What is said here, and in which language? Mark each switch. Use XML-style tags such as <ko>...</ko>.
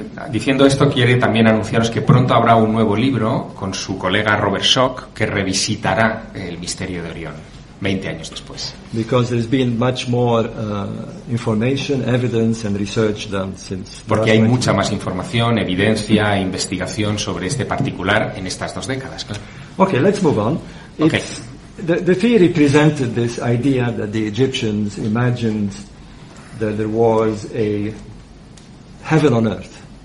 <es>Diciendo esto, quiere también anunciaros que pronto habrá un nuevo libro con su colega Robert Schalk que revisitará el misterio de Orión 20 años después.</es> <en>Because there's been much more information, evidence and research done since.</en> <es>Porque hay mucha más información, evidencia e investigación sobre este particular en estas dos décadas, claro.</es> <en>Okay, let's move on. Okay. The theory presented this idea that the Egyptians imagined that there was a heaven on earth.</en>